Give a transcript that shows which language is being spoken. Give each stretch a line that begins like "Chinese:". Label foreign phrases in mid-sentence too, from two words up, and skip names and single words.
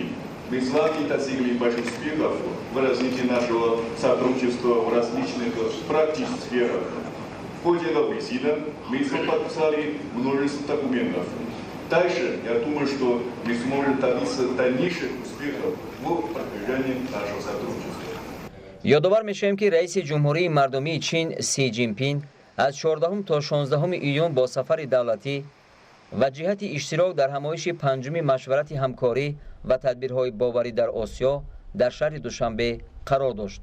Russian: Мы с вами достигли больших успехов в развитии нашего сотрудничества в различных практических сферах. В ходе этого визита мы подписали множество документов. Дальше, я думаю, что мы сможем добиться дальнейших успехов в продвижении нашего сотрудничества.
Persian: یادآور میشیم که رئیس جمهوری مردمی چین سی جین پین از 14 تا 16 ایون با سفر دولتی و جهت اشتراک در همایش پنجم مشورت همکاری و تدبیرهای باوری در آسیا در شهر دوشنبه قرار داشت.